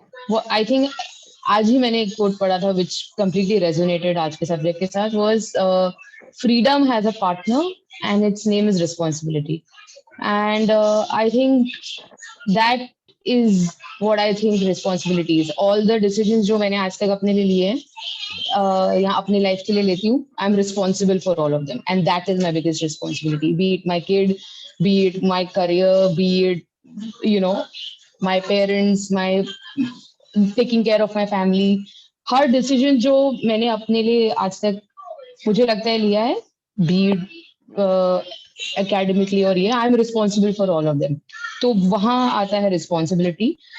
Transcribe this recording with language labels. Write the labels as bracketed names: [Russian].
[English] वो I think [Hindi] आज ही मैंने एक कोट पढ़ा था [English] which completely resonated [Hindi] आज के सब्जेक्ट के साथ, [English] Was freedom has a partner and its name is responsibility. And I think that is what I think responsibility is. All the decisions [Hindi] जो मैंने आज तक अपने लिए लिए हैं या अपनी लाइफ के लिए लेती हूँ, [English] I'm responsible for all of them, and that is my biggest responsibility. Be it my kid, be it my career, be it you know my parents, my taking care of my family. [Hindi] हर decision जो मैंने अपने लिए आज तक मुझे लगता है लिया है, [English] be it academically [Hindi] और ये, [English] I'm responsible for all of them. [Hindi] तो वहाँ आता है responsibility.